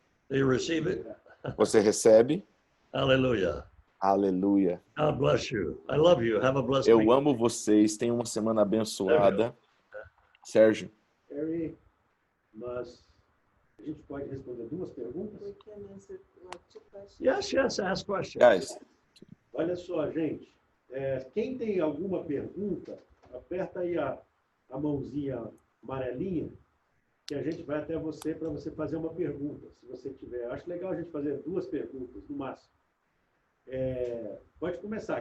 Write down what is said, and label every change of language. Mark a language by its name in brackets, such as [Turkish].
[English] Do you receive it? [Portuguese] Você recebe? [English] Hallelujah. [Portuguese] Aleluia. [English] God bless you. I love you. Have a blessed [Portuguese] Eu [English] week. [Portuguese] amo vocês. Tenham uma semana abençoada. Sérgio. Harry, mas a gente pode responder duas perguntas? [English] We can answer like 2 questions. Yes, ask questions. Guys, [Portuguese] Olha só, gente. Quem tem alguma pergunta, aperta aí a mãozinha amarelinha, que a gente vai até você para você fazer uma pergunta, se você tiver. Acho legal a gente fazer duas perguntas, no máximo. Pode começar.